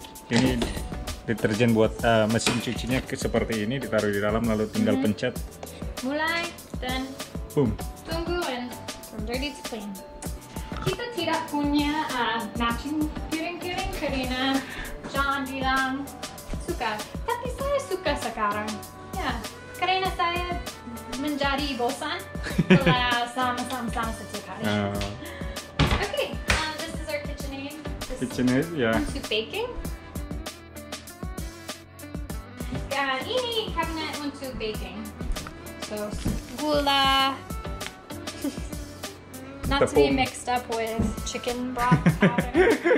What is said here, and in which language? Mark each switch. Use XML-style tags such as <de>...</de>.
<id>Ini deterjen buat mesin cucinya seperti ini, ditaruh di dalam lalu tinggal pencet. Mulai dan</id> <en>Boom.</en> <id>tunggu</id> <en>and from dirty to clean.</en> <id>Kita tidak punya matching piring-piring karena John bilang suka, tapi saya suka sekarang. Ya, karena saya menjadi bosan kalau sama-sama setiap hari.</id> <en>Okay, this is our KitchenAid.</en> <id>KitchenAid, ya. Untuk baking. Ini cabinet untuk baking. So gula.</id> <en>Not to be mixed up with chicken broth powder.</en>